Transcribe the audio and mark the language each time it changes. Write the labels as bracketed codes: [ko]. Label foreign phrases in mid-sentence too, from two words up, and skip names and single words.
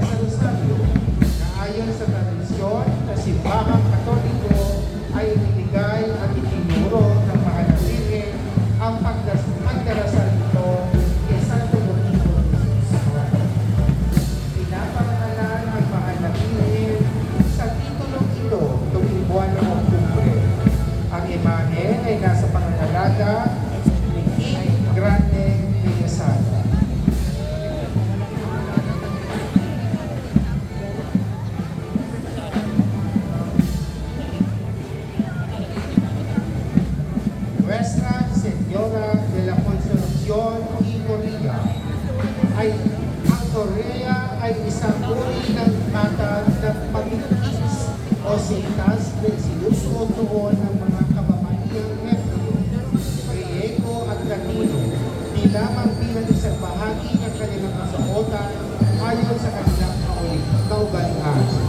[tl] sa Rosario na ayon sa tradisyon na simbahang Katoliko ay ibinigay at itinuro ng mahal na Birhen ang pagdarasal nito kay Santo Domingo de Jesus. Pinapangalan ang mahal na Birhen sa titulong ito tuwing buwan ng Oktubre. Ang imahe ay nasa pangangalaga ni King Grande Villasada. Nuestra Señora de la Consolación y Correa ay ang Correa ay isang uri ng bata ng pamilkis o sintas na sinusuot noon ng mga kababaihang Hebrew, Griego at Latino, di lamang bilang isang bahagi ng kanilang kasuotan ayon sa kanilang kaugalian.